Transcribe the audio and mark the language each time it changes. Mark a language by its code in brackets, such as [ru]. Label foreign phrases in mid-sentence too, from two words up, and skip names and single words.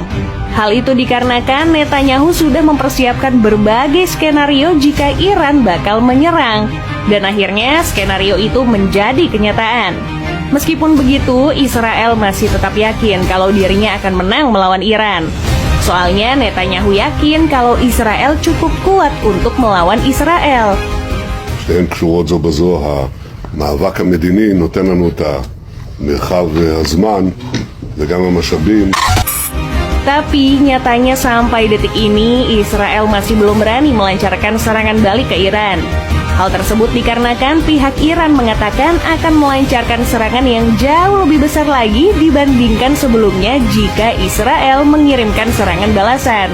[id] Hal itu dikarenakan Netanyahu sudah mempersiapkan berbagai skenario jika Iran bakal menyerang. Dan akhirnya skenario itu menjadi kenyataan. Meskipun begitu, Israel masih tetap yakin kalau dirinya akan menang melawan Iran. Soalnya Netanyahu yakin kalau Israel cukup kuat untuk melawan Israel. [he] שתיהן קשורות זו בזו, המאבק המדיני נותן לנו את המרחב והזמן וגם המשאבים. [id] Tapi nyatanya sampai detik ini Israel masih belum berani melancarkan serangan balik ke Iran. Hal tersebut dikarenakan pihak Iran mengatakan akan melancarkan serangan yang jauh lebih besar lagi dibandingkan sebelumnya jika Israel mengirimkan serangan balasan.